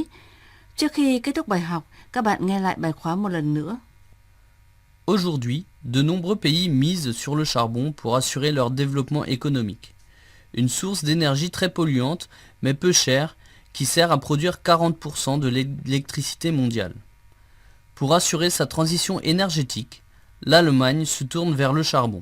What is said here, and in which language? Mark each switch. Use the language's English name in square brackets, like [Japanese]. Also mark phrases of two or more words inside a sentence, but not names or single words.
[Vietnamese] Trước khi kết thúc bài học, các bạn nghe lại bài khóa một lần nữa. [French] Aujourd'hui, de nombreux pays misent sur le charbon pour assurer leur développement économique. Une source d'énergie très polluante, mais peu chère, qui sert à produire 40% de l'électricité mondiale. Pour assurer sa transition énergétique, l'Allemagne se tourne vers le charbon.